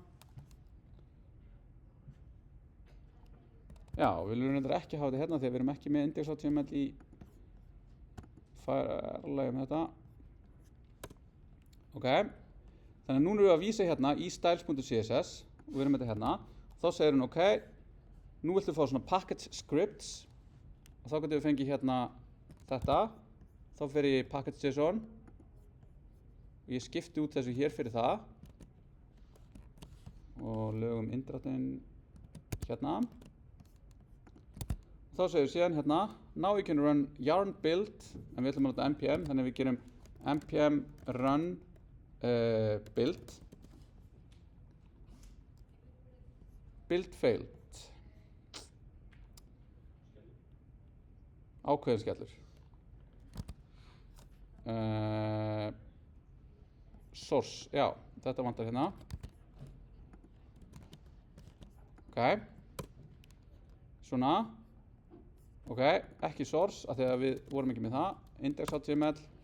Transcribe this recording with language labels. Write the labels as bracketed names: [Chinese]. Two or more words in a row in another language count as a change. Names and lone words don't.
[Icelandic] já, við viljum reyndar ekki hafa þetta hérna þegar við erum ekki með index.html í færlegum þetta ok, þannig að núna erum við að vísa hérna í styles.css og við erum þetta hérna þá segir hún ok, nú viltu fá svona [English] package scripts [Icelandic] og þá getum við fengið hérna þetta þá fer ég í package.json og ég skipti út þessu hér fyrir það og lögum indráttinn hérna og þá segir síðan hérna [English] now you can run yarn build [Icelandic] en við ætlum að nota npm þannig að við gerum [English] npm run build build failed [Icelandic] ákveðin skellur source, já, þetta vantar hérna ok svona ok, ekki source af því að við vorum ekki með það index.html